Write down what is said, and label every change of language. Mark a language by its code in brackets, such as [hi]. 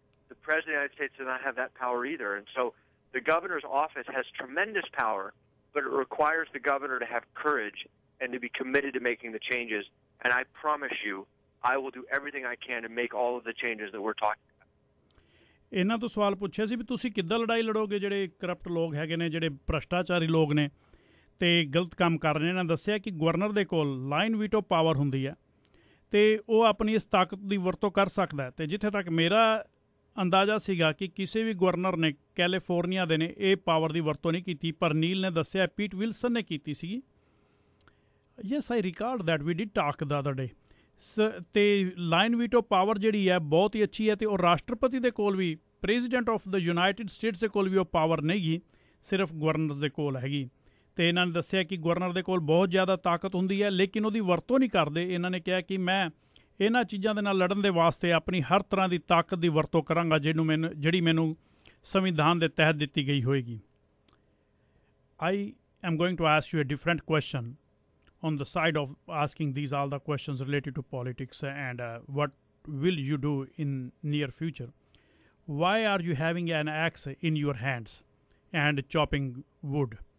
[en] the President of the United States does not have that power either. And so the governor's office has tremendous power, but it requires the governor to have courage and to be committed to making the changes. And I promise you, I will do everything I can to make all of the changes that we're talking about. [pa] ਇਹਨਾਂ ਤੋਂ ਸਵਾਲ ਪੁੱਛਿਆ ਸੀ ਵੀ ਤੁਸੀਂ ਕਿੱਦਾਂ ਲੜਾਈ ਲੜੋਗੇ ਜਿਹੜੇ corrupt ਲੋਕ ਹੈਗੇ ਨੇ, ਜਿਹੜੇ ਭ੍ਰਸ਼ਟਾਚਾਰੀ ਲੋਕ ਨੇ ਤੇ ਗਲਤ ਕੰਮ ਕਰ ਰਹੇ ਨੇ। ਇਹਨਾਂ ਦੱਸਿਆ ਕਿ ਗਵਰਨਰ ਦੇ ਕੋਲ ਲਾਈਨ ਵੀਟੋ ਪਾਵਰ ਹੁੰਦੀ ਹੈ ਤੇ ਉਹ ਆਪਣੀ ਇਸ ਤਾਕਤ ਦੀ ਵਰਤੋਂ ਕਰ ਸਕਦਾ ਹੈ। ਤੇ ਜਿੱਥੇ ਤੱਕ ਮੇਰਾ ਅੰਦਾਜ਼ਾ ਸੀਗਾ ਕਿ ਕਿਸੇ ਵੀ ਗਵਰਨਰ ਨੇ ਕੈਲੀਫੋਰਨੀਆ ਦੇ ਨੇ ਇਹ ਪਾਵਰ ਦੀ ਵਰਤੋਂ ਨਹੀਂ ਕੀਤੀ, ਪਰ ਨੀਲ ਨੇ ਦੱਸਿਆ ਪੀਟ ਵਿਲਸਨ ਨੇ ਕੀਤੀ ਸੀਗੀ। [en] Yes I record that we did talk the other day. [pa] ਤੇ ਲਾਈਨ ਵੀਟੋ ਪਾਵਰ ਜਿਹੜੀ ਹੈ ਬਹੁਤ ਹੀ ਅੱਛੀ ਹੈ ਤੇ ਉਹ ਰਾਸ਼ਟਰਪਤੀ ਦੇ ਕੋਲ ਵੀ, president of the United States ਦੇ ਕੋਲ ਵੀ ਉਹ ਪਾਵਰ ਨਹੀਂ ਗੀ, ਸਿਰਫ ਗਵਰਨਰਸ ਦੇ ਕੋਲ ਹੈਗੀ। ਤੇ ਇਹਨਾਂ ਨੇ ਦੱਸਿਆ ਕਿ ਗਵਰਨਰ ਦੇ ਕੋਲ ਬਹੁਤ ਜ਼ਿਆਦਾ ਤਾਕਤ ਹੁੰਦੀ ਹੈ ਲੇਕਿਨ ਉਹਦੀ ਵਰਤੋਂ ਨਹੀਂ ਕਰਦੇ। ਇਹਨਾਂ ਨੇ ਕਿਹਾ ਕਿ ਮੈਂ ਇਹਨਾਂ ਚੀਜ਼ਾਂ ਦੇ ਨਾਲ ਲੜਨ ਦੇ ਵਾਸਤੇ ਆਪਣੀ ਹਰ ਤਰ੍ਹਾਂ ਦੀ ਤਾਕਤ ਦੀ ਵਰਤੋਂ ਕਰਾਂਗਾ ਜਿਹੜੀ ਮੈਨੂੰ ਸੰਵਿਧਾਨ ਦੇ ਤਹਿਤ ਦਿੱਤੀ ਗਈ ਹੋਏਗੀ। [en] I am going to ask you a different question on the side of asking these all the questions related to politics and what will you do in near future. Why are you having an axe in your hands and chopping wood?